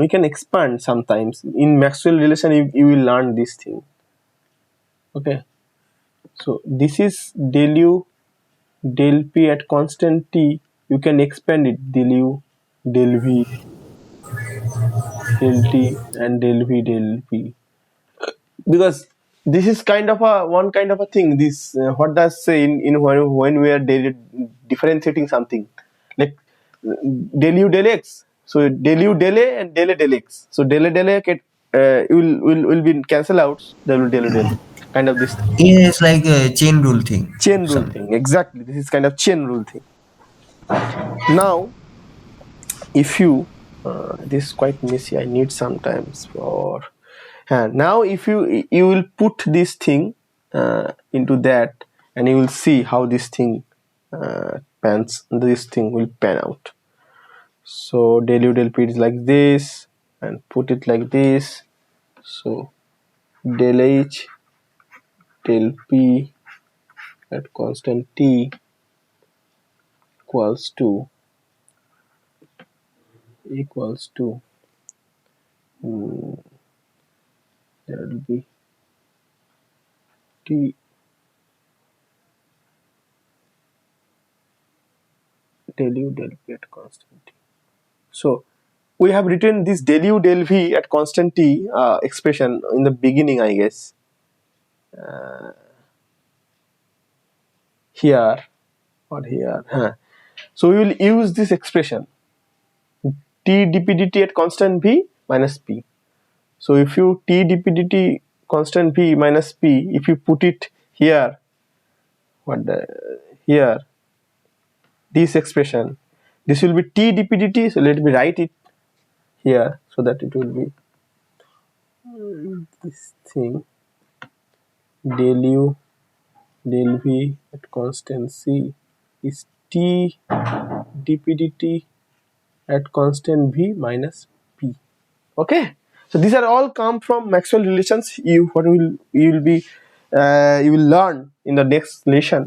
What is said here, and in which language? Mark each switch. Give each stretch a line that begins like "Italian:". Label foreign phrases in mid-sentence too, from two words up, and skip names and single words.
English: We can expand sometimes in Maxwell relation. You will learn this thing. Okay, so this is del U del P at constant T. You can expand it, del U del V del T and del V del P, because this is kind of a one kind of a thing. This what does say in when we are differentiating something, like del U del X. So del U del A and del A del X. So del A del A will be cancel out. Del U del A, kind of this thing. Yeah, it's like a chain rule thing. Chain rule Some thing, exactly. This is kind of chain rule thing. Now if you this is quite messy, I need sometimes for now if you will put this thing into that, and you will see how this thing this thing will pan out. So del U del P is like this, and put it like this. So del H del P at constant T equals to there will be T del U del P at constant T. So we have written this del U del V at constant T expression in the beginning, I guess, here or here. So we will use this expression T dp dt at constant V minus P. So if you T dp dt constant V minus P, if you put it here, here, this expression, this will be T dp dt. So let me write it here so that it will be this thing del U del V at constant C is T dpdt at constant v minus p. Okay, so these are all come from Maxwell relations. You will learn in the next lesson.